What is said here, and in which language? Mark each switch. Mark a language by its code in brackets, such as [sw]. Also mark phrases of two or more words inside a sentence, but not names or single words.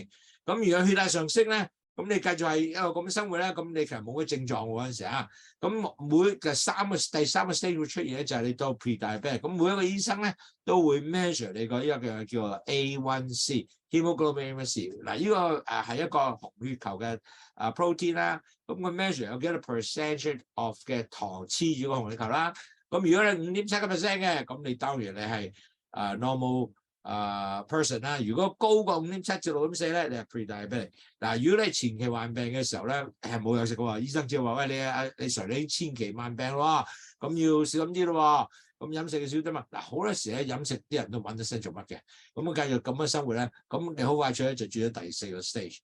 [yue] 咁如果血壓上升咧，咁你繼續係一個咁嘅生活咧，咁你其實冇乜症狀嗰陣時啊，咁第三個 stage 會出現咧，就係你到 pre-diabetic。咁每一個醫生咧都會 measure 你個一個叫做 A1C。hemoglobin A1C 嗱，呢個係一個紅血球嘅protein 啦，咁個 measure 有幾多 [en] percentage of [yue] 嘅糖黐住個紅血球啦。咁如果你5.7% 嘅，咁你當然你係 [en] normal person [yue] 啦。如果高過5.7至6.4咧，你係 pre-diabetic。嗱，如果你前期患病嘅時候咧，係冇有食嘅喎，醫生只係話喂，你Sir你前期患病咯，咁要小心啲咯。咁飲食嘅少啲嘛，嗱好多時咧飲食啲人都揾得身做乜嘅，咁繼續咁樣生活咧，咁你好快脆咧就轉咗第4個 stage。